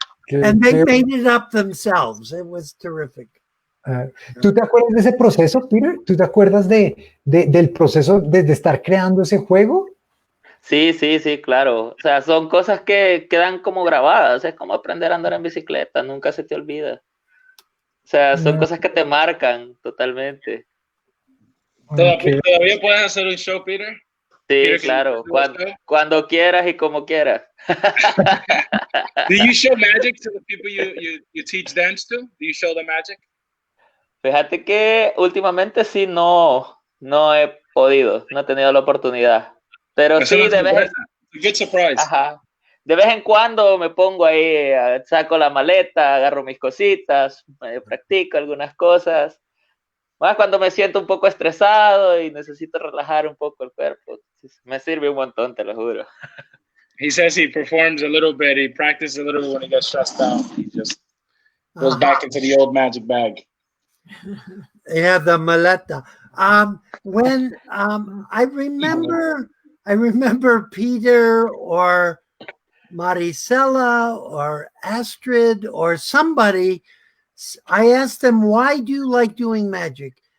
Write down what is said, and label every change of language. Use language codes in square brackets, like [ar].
[en] And they made it up themselves. It was terrific. [es] ¿Tú te acuerdas de ese proceso, Peter? ¿Tú te acuerdas del proceso de estar creando ese juego? Sí, claro. O sea, son cosas que quedan como grabadas. Es como aprender a andar en bicicleta, nunca se te olvida. O sea, son cosas que te marcan totalmente. [en] Okay. [es] ¿Todavía puedes hacer un show, Peter? Sí, Peter, claro. Cuando quieras y como quieras. [en] Do you show magic to the people you teach dance to? Do you show them magic? [es] Fíjate que últimamente sí no he podido, no he tenido la oportunidad. Pero Eso sí, no de vez [en] good surprise. [es] Ajá. De vez en cuando me pongo ahí, saco la maleta, agarro mis cositas, practico algunas cosas. Más cuando me siento un poco estresado y necesito relajar un poco el cuerpo. Me sirve un montón, te lo juro. [en] He says he performs a little bit, he practices a little when he gets stressed out. He just goes back into the old magic bag. Yeah, the maleta. When I remember Peter or Maricela or Astrid or somebody, I asked them, why do you like doing magic?